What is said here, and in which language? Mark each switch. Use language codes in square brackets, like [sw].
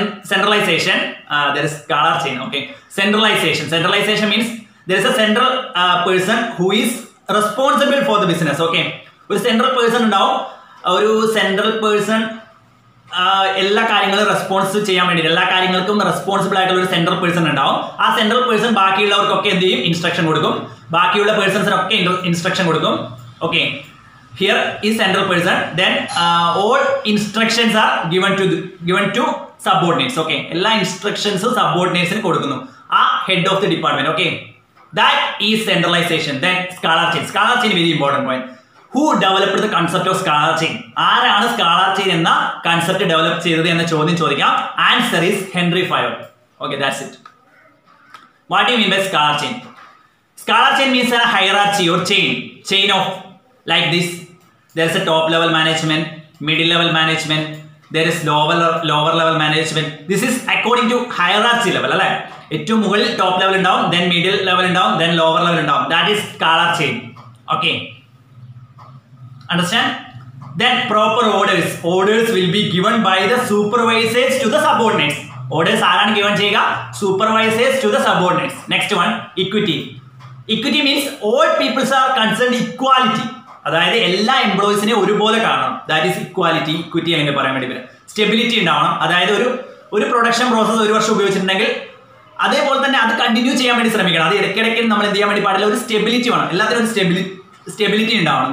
[en] Centralization, there is scalar chain. Okay, centralization means there is a central person who is responsible for the business. [ml] Okay, ഒരു central person ഉണ്ടാവും. ഒരു central person എല്ലാ കാര്യങ്ങളും response ചെയ്യാൻ വേണ്ടി, എല്ലാ കാര്യങ്ങൾക്കും റെസ്പോൺസിബിൾ ആയിട്ടുള്ള ഒരു സെൻട്രൽ പേഴ്സൺ ഉണ്ടാവും. ആ സെൻട്രൽ പേഴ്സൺ ബാക്കിയുള്ളവർക്കൊക്കെ എന്ത് ചെയ്യും? ഇൻസ്ട്രക്ഷൻ കൊടുക്കും. ബാക്കിയുള്ള പേഴ്സൺസിനൊക്കെ ഇൻസ്ട്രക്ഷൻ കൊടുക്കും. [en] Okay, here ഈ central person. Then all instructions are given to subordinates. [ml] Okay, എല്ലാ ഇൻസ്ട്രക്ഷൻസും സബോർഡിനേറ്റ്സിന് കൊടുക്കുന്നു. ആ head of the department. [en] Okay, that is centralisation. Then scalar chain. Scalar chain very important point. Who developed the concept of scalar chain? [ml] ആരാണ് scalar chain എന്ന concept develop ചെയ്തത് എന്ന ചോദ്യം ചോദിക്കാം. [en] Answer is Henri Fayol. Okay, that's it. What you mean by scalar chain? Scalar chain means a hierarchy or chain of like this. There is a top level management, middle level management, there is lower level management. This is according to hierarchy level, അല്ലേ? [ml] ഏറ്റവും മുകളിൽ top level ഉണ്ടാവും, [en] then middle level [ml] ഉണ്ടാവും, [en] then lower level [ml] ഉണ്ടാവും. [en] That is scalar chain. Okay, understand? Then proper orders will be given by the supervisors to the subordinates. [ml] Orders ആരാണ് given ചെയ്യുക? [en] Supervisors to the subordinates. Next one, equity means all peoples are concerned equality. [ml] അതായത് എല്ലാ എംപ്ലോയീസിനെ ഒരുപോലെ കാണണം. [en] that is equity [ml] അല്ലെങ്കിൽ പറയാൻ വേണ്ടി വരും. സ്റ്റെബിലിറ്റി ഉണ്ടാവണം. അതായത് ഒരു പ്രൊഡക്ഷൻ പ്രോസസ് ഒരു വർഷം ഉപയോഗിച്ചിട്ടുണ്ടെങ്കിൽ അതേപോലെ തന്നെ അത് കണ്ടിന്യൂ ചെയ്യാൻ വേണ്ടി ശ്രമിക്കണം. അത് ഇടയ്ക്കിടയ്ക്ക് നമ്മൾ എന്ത് ചെയ്യാൻ വേണ്ടി പാടില്ല? ഒരു സ്റ്റെബിലിറ്റി വേണം. എല്ലാത്തിനും ഒരു സ്റ്റെബിലിറ്റി ഉണ്ടാവണം.